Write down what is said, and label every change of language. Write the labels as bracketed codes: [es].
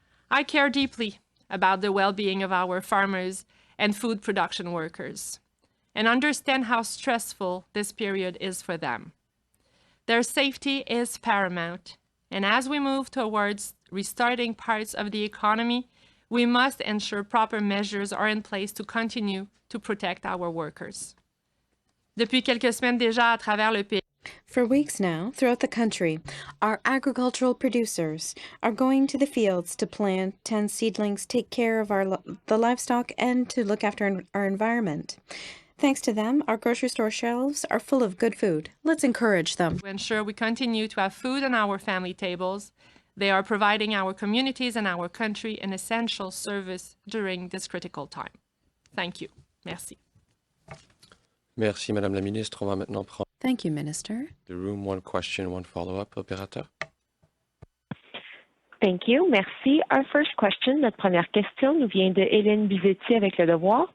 [en] I care deeply about the well-being of our farmers and food production workers, and understand how stressful this period is for them. Their safety is paramount. And as we move towards restarting parts of the economy, we must ensure proper measures are in place to continue to protect our workers. [fr] Depuis quelques semaines déjà à travers le pays. [en] For weeks now, throughout the country, our agricultural producers are going to the fields to plant 10 seedlings, take care of the livestock, and to look after our environment. Thanks to them, our grocery store shelves are full of good food. Let's encourage them. To ensure we continue to have food on our family tables, they are providing our communities and our country an essential service during this critical time. Thank you. [fr] Merci. Merci, Madame la Ministre. On va maintenant prendre [en] Thank you, Minister. the room. One question, one follow-up, opérateur. Thank you. [fr] Merci. [en] Our first question, [fr] notre première question, nous vient de Hélène Bizetti avec Le Devoir.